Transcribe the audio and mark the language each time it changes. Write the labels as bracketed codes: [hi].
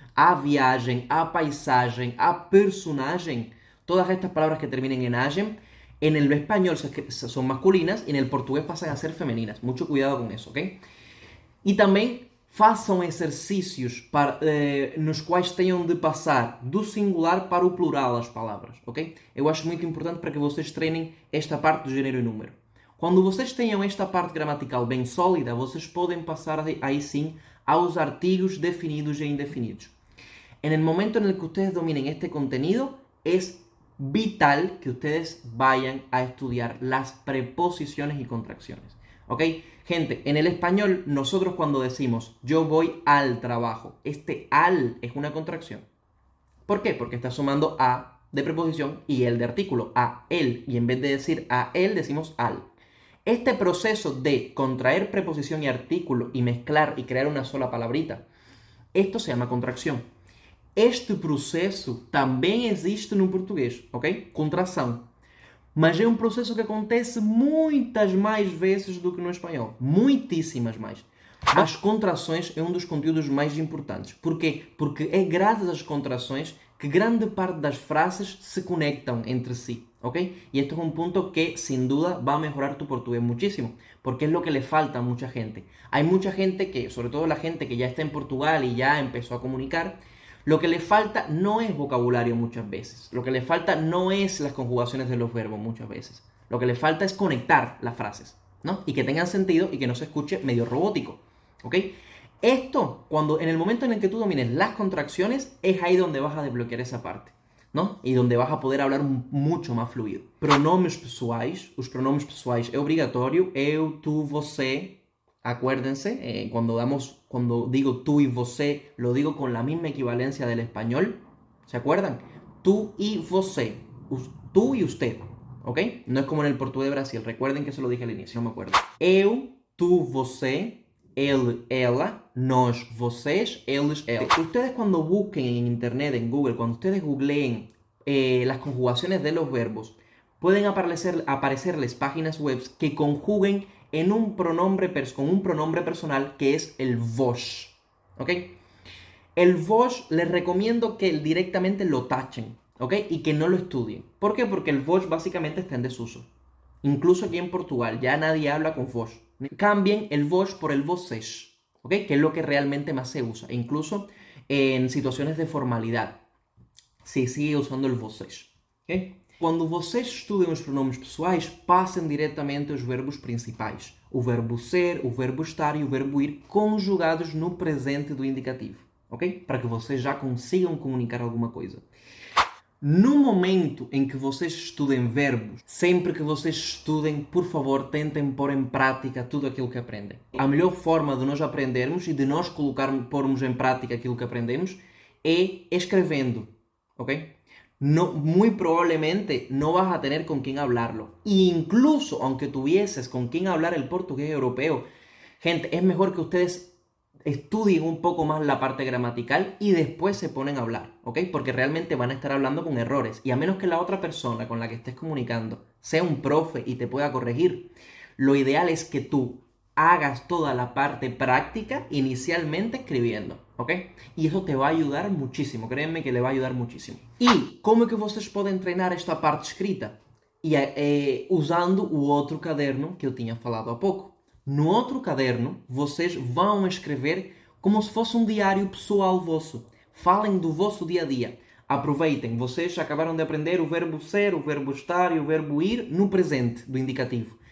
[pt] A viagem, a paisagem, a personagem, [es] todas estas palabras que terminen en agem, en el español son masculinas y en el portugués pasan a ser femeninas. Mucho cuidado con eso, ¿ok? [pt] E também façam exercícios nos quais tenham de passar do singular para o plural as palavras, ok? Eu acho muito importante para que vocês treinem esta parte do gênero e número. Quando vocês tenham esta parte gramatical bem sólida, vocês podem passar aí sim aos artigos definidos e indefinidos. [es] En el momento en el que ustedes dominen este contenido, es vital que ustedes vayan a estudiar las preposiciones y contracciones. ¿Ok? Gente, en el español, nosotros cuando decimos yo voy al trabajo, este al es una contracción. ¿Por qué? Porque está sumando a de preposición y el de artículo, a él. Y en vez de decir a él, decimos al. Este proceso de contraer preposición y artículo y mezclar y crear una sola palabrita, esto se llama contracción. [pt] Este processo também existe no português, ok? Contração. Mas é um processo que acontece muitas mais vezes do que no espanhol. Muitíssimas mais. As contrações é um dos conteúdos mais importantes. Por quê? Porque é graças às contrações que grande parte das frases se conectam entre sí, ¿ok? [es] Y esto es un punto que sin duda va a mejorar tu portugués muchísimo, porque es lo que le falta a mucha gente. Hay mucha gente que, sobre todo la gente que ya está en Portugal y ya empezó a comunicar, lo que le falta no es vocabulario muchas veces. Lo que le falta no es las conjugaciones de los verbos muchas veces. Lo que le falta es conectar las frases, ¿no? Y que tengan sentido y que no se escuche medio robótico, ¿ok? Esto, en el momento en el que tú domines las contracciones, es ahí donde vas a desbloquear esa parte, ¿no? E donde vas a poder hablar mucho más fluido. [pt] Pronomes pessoais. Os pronomes pessoais é obrigatório. Eu, tu, você. [es] Acuérdense, cuando digo tú y você, lo digo con la misma equivalencia del español. ¿Se acuerdan? Tú y você. Tú y usted. ¿Ok? No es como en el portugués de Brasil. Recuerden que se lo dije al inicio, no me acuerdo. Eu, tú, você, ele, ela, nós, vocês, eles, elas. Ustedes cuando busquen en internet, en Google, cuando ustedes googleen las conjugaciones de los verbos, pueden aparecerles páginas web que conjuguen con un pronombre personal que es el vos. ¿Ok? El vos les recomiendo que directamente lo tachen, ¿ok? Y que no lo estudien. ¿Por qué? Porque el vos básicamente está en desuso. Incluso aquí en Portugal ya nadie habla con vos. Cambien el vos por el vocês, ¿ok? Que es lo que realmente más se usa. Incluso en situaciones de formalidad se sigue usando el vocês, ¿ok? [pt] Quando vocês estudem os pronomes pessoais, passem diretamente aos verbos principais. O verbo ser, o verbo estar e o verbo ir conjugados no presente do indicativo, ok? Para que vocês já consigam comunicar alguma coisa. No momento em que vocês estudem verbos, sempre que vocês estudem, por favor, tentem pôr em prática tudo aquilo que aprendem. A melhor forma de nós aprendermos e de nós pormos em prática aquilo que aprendemos é escrevendo, ok? [es] No, muy probablemente no vas a tener con quién hablarlo. Incluso aunque tuvieses con quién hablar el portugués europeo, gente, es mejor que ustedes estudien un poco más la parte gramatical y después se ponen a hablar, ¿ok? Porque realmente van a estar hablando con errores. Y a menos que la otra persona con la que estés comunicando sea un profe y te pueda corregir, lo ideal es que tú hagas toda la parte práctica inicialmente escribiendo, ¿ok? Y eso te va a ayudar muchísimo, créanme que le va a ayudar muchísimo. [pt] E como é que vocês podem treinar esta parte escrita? Usando o outro caderno que eu tinha falado há pouco. No outro caderno, vocês vão escrever como se fosse um diário pessoal vosso. Falem do vosso dia a dia. aproveitem, vocês acabaram de aprender o verbo ser, o verbo estar e o verbo ir no presente do indicativo.